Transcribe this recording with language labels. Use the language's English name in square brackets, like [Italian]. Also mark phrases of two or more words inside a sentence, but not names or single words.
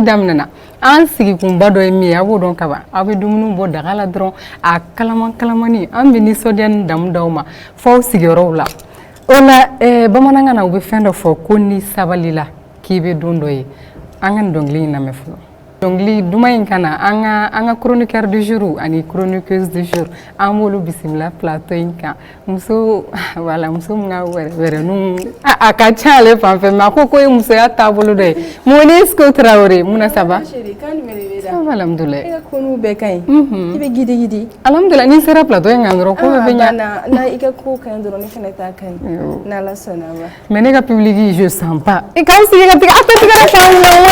[Bambara] daminɛna an sigikunba dɔ ye min ye a b'o dɔn kaban aw bɛ dumuni bɔ daga la dɔrɔn a kalamani an bɛ nisɔndiya ni damu d'aw ma f'aw sigiyɔrɔw la o la bamanankan na u bɛ fɛn dɔ fɔ ko ni sabali la k'i bɛ don dɔ ye an ka nin dɔnkili in lamɛn fɔlɔ dɔnkili duman in kana an ka [French] chroniqueur du jour [Bambara] ani [French] chroniqueuse du jour [Bambara] an b'olu bisimila plateau in kan muso voilà muso min ka wɛrɛninw a ka ca ale fan fɛ mais a ko ye musoya taabolo dɔ ye Monisco Traoré Muna [French] ça va? Ça va alhamdoulilah. [Bambara] I ka konu bɛɛ ka ɲi i bɛ gidi alhamdoulilah ni sera plateau in kan dɔrɔn ko bɛɛ bɛ ɲa na i ka ko ka ɲi dɔrɔn ne fana ta ka ɲi n'Ala sɔnna ma mais ne ka public [French] je sens pas [Bambara] i k'aw sigi ka tigɛ a tɛ tigɛ ka k'an